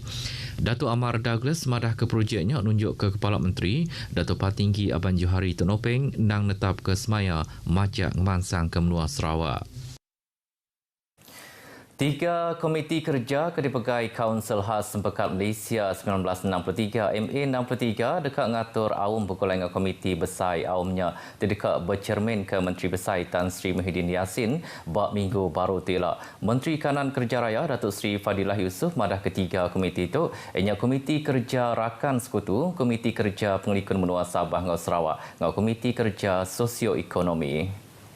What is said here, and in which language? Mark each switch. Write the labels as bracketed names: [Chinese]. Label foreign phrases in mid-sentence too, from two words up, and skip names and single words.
[Iban] Dato' Amar Douglas madah ke projeknya nunjuk ke Kepala Menteri Dato' Patinggi Abang Johari Tonopeng nang netap ke Semaya Majak Ngemansang ke Menua Sarawak. 3 komiti kerja ke dipegai Kaunsil Khas Sempekat Malaysia 1963 MA63 dekat ngatur awam bergolongan komiti besar awamnya dekat bercermin ke Menteri Besar Tan Sri Muhyiddin Yassin bab minggu baru tilak. Menteri Kanan Kerja Raya Datuk Sri Fadilah Yusof madah ketiga komiti itu ianya Komiti Kerja Rakan Sekutu, Komiti Kerja Pengelikun Menua Sabah Ngau Sarawak, ngau Komiti Kerja Sosioekonomi.